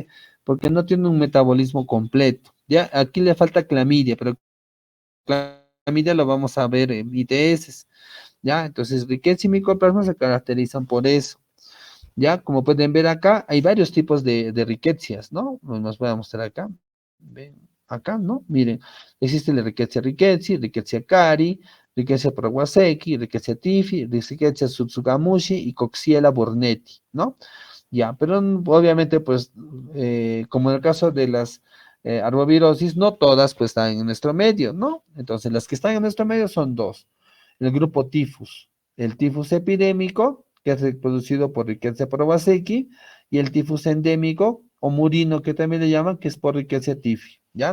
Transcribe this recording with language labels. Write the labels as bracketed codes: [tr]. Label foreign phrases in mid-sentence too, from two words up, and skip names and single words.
[es] Porque no tienen un metabolismo completo, ¿ya? Aquí le falta clamidia, pero clamidia lo vamos a ver en ITS, ¿ya? Entonces, Rickettsia y micoplasma se caracterizan por eso. Ya, como pueden ver acá, hay varios tipos de riquecias, ¿no? Nos voy a mostrar acá. Ven, acá, ¿no? Miren, existe la Rickettsia rickettsii, Rickettsia cari, Rickettsia prowazekii, Rickettsia tifi, Rickettsia tsutsugamushi y Coxiella burnetii, ¿no? Ya, pero obviamente, pues, como en el caso de las arbovirosis, no todas pues están en nuestro medio, ¿no? Entonces, las que están en nuestro medio son dos. El grupo tifus, el tifus epidémico, que es producido por Rickettsia prowazekii, y el tifus endémico, o murino, que también le llaman, que es por Rickettsia tifi, ¿ya?